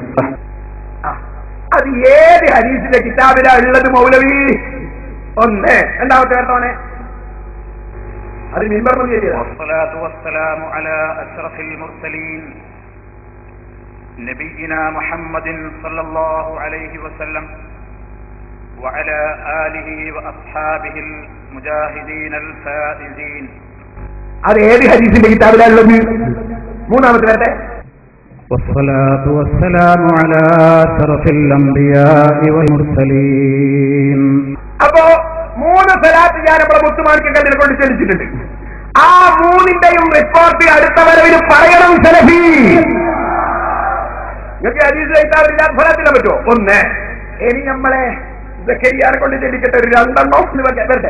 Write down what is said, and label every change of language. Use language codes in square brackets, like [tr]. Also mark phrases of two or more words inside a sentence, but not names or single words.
[ml] അത് ഏത് ഹദീസിന്റെ കിതാബിലാ ഉള്ളത് മൗലവി? ഒന്ന്. രണ്ടാമത്തെ കേട്ടോനെ, അത് മിമ്പർ [ar] والصلاة والسلام على أشرف المرسلين نبينا محمد صلى الله عليه وسلم وعلى آله وأصحابه المجاهدين الفائزين. [ml] അത് ഏത് ഹദീസിന്റെ കിതാബിലാണുള്ളത്? മൂന്നാമത്തെ വരട്ടെ. [ar] والصلاة والسلام على أشرف الأنبياء والمرسلين. [ml] അപ്പോ 3 സലാത്ത് ഞാൻ നമ്മുടെ മുത്തുമാണിക്കല്ലിനെ കൊണ്ട് ചൊല്ലിച്ചിട്ടുണ്ട്. ആ 3ന്റെയും റിപ്പോർട്ട് അടുത്ത വരവിന് പറയണം സലഫി. നിങ്ങൾക്ക് ഹദീസിലെ കിതാബിലില്ലാത്ത സലാത്തിനെ പറ്റുമോ? 1. ഇനി നമ്മളെ സക്കരിയാനെ കൊണ്ട് ചൊല്ലിച്ചിട്ട് ഒരു 2 വരട്ടെ.